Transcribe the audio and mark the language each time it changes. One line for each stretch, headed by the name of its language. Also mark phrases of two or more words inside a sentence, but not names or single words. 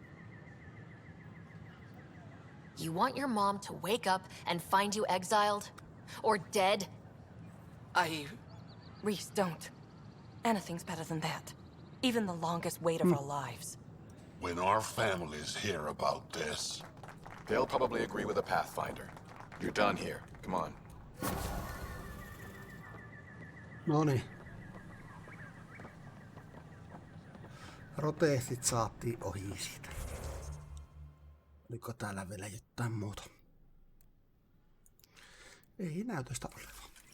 English: You want your mom to wake up and find you exiled? Or dead? Reese, don't. Anything's better than that. Even the longest wait of our lives. When our families hear about this... They'll probably agree with the Pathfinder. You're done here. Come on.
Finnish: Noniin. Roteestit saatiin ohi siitä. Oliko täällä vielä jotain muuta? Ei näytöstä olevan.